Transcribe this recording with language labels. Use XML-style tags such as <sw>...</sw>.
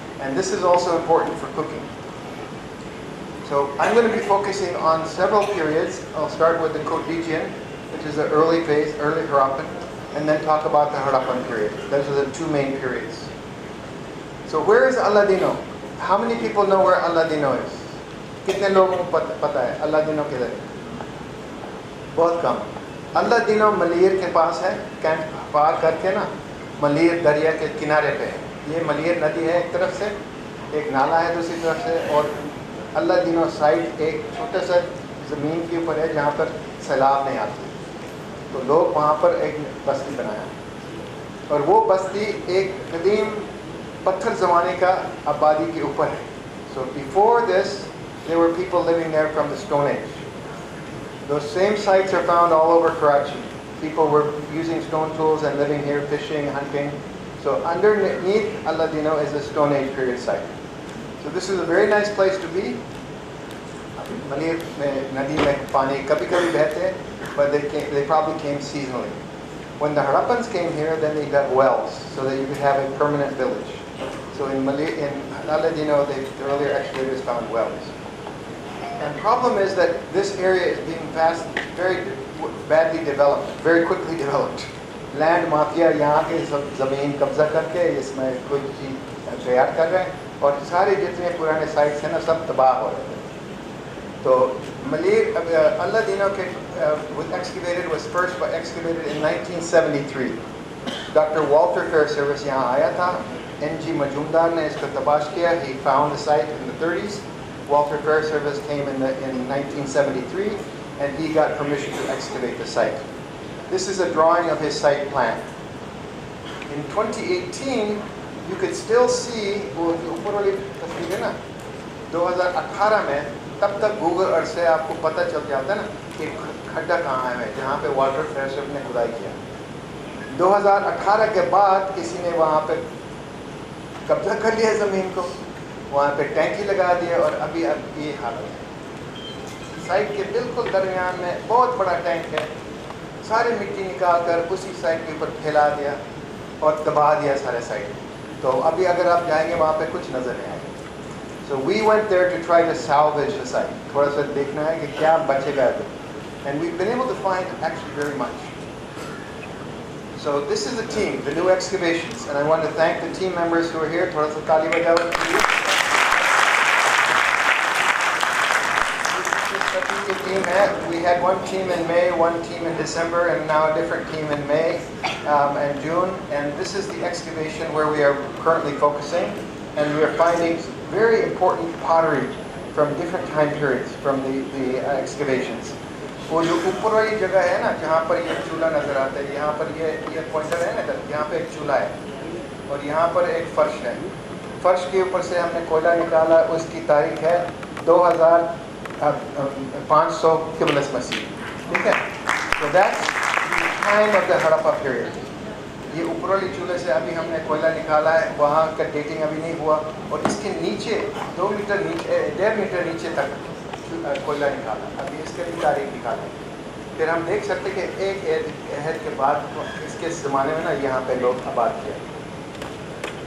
<en>And this is also important for cooking. So I'm going to be focusing on several periods. I'll start with the Kodijian, which is the early phase, early Harappan, and then talk about the Harappan period. Those are the two main periods. So where is Aladino? How many people know where Aladino is?</en> <hi>कितने लोगों को पता है अल्लादीनो किधर है? बहुत कम. अल्लादीनो मलीर के पास है, कैंप पार करके ना, मलीर दरिया के किनारे पे है. ये मलीर नदी है एक तरफ से, एक नाला है दूसरी तरफ से, और अल्लादीनो साइड एक छोटा सा ज़मीन के ऊपर है जहाँ पर सैलाब नहीं आती. तो लोग वहाँ पर एक बस्ती बनाया, और वो बस्ती एक कदीम पत्थर ज़माने का आबादी के ऊपर है.</hi> <en>So before this, there were people living there from the Stone Age. Those same sites are found all over Karachi. People were using stone tools and living here, fishing, hunting. So underneath Aladino is the Stone Age period site. So this is a very nice place to be.</en> <hi>Malir mein nadi mein pani kabhi kabhi behte,</hi> <en>but they probably came seasonally. When the Harappans came here, then they dug wells so that you could have a permanent village. So in Aladino, the earlier excavators found wells. And the problem is that this area is being very badly developed, very quickly developed.</en> <hi>Land mafia यहाँ के ज़मीन कब्जा करके इसमें कोई चीज़ तैयार कर रहे हैं, और सारे जितने पुराने साइट्स हैं ना सब तबाह हो रहे हैं.</hi> <en>तो Malir Allahdino was excavated in 1973.</en> <hi>Dr. Walter Fairservice यहाँ आया था. N.G. Majumdar ने इसको तबाश किया.</hi> <en>He found the site in the 30s. Walter Fairservice came in 1973, and he got permission to excavate the site. This is a drawing of his site plan. In 2018, you could still see</en> <hi>वो ऊपर वाली तस्वीर है ना, 2018 में, तब तक Google Earth से आपको पता चल जाता है ना कि खड्डा कहाँ है जहाँ पे वाल्टर फेयरसेफ ने खुदाई किया. 2018 के बाद किसी ने वहाँ पे कब्जा कर लिया ज़मीन को, वहाँ पे टैंकी लगा दिया, और अभी ये हालत है. साइट के बिल्कुल दरमियान में बहुत बड़ा टैंक है. सारी मिट्टी निकाल कर उसी साइट के ऊपर फैला दिया और दबा दिया सारे साइट. तो अभी अगर आप जाएंगे वहाँ पे कुछ नज़र नहीं आएगा.</hi> <en>So we went there to try to salvage the site.</en> <hi>थोड़ा सा देखना है कि क्या बचेगा.</hi> <en>And we've been able to find actually very much. So this is the team, the new excavations, and I want to thank the team members who are here.</en> <hi>Thoda sa taali bajao.</hi> <en>We had one team in May, one team in December, and now a different team in May and June. And this is the excavation where we are currently focusing, and we are finding very important pottery from different time periods from the excavations.</en> <hi>वो जो ऊपर वाली जगह है ना, जहाँ पर ये चूल्हा नजर आता है, यहाँ पर ये पॉइंटर है ना, यहाँ पे एक चूल्हा है और यहाँ पर एक फर्श है. फर्श के ऊपर से हमने कोयला निकाला, उसकी तारीख है 2500 किबलस मसीह. ठीक है,</hi> <en>so that's the time of the Harappa period.</en> <hi>ये ऊपर वाली चूल्हे से अभी हमने कोयला निकाला है, वहाँ का डेटिंग अभी नहीं हुआ, और इसके नीचे 2 मीटर नीचे 1.5 मीटर नीचे तक कोयला निकाला, अभी इसके भी तारीख निकाली. फिर हम देख सकते कि एक अहद के बाद इसके ज़माने में ना यहाँ पे लोग आबाद किए.</hi>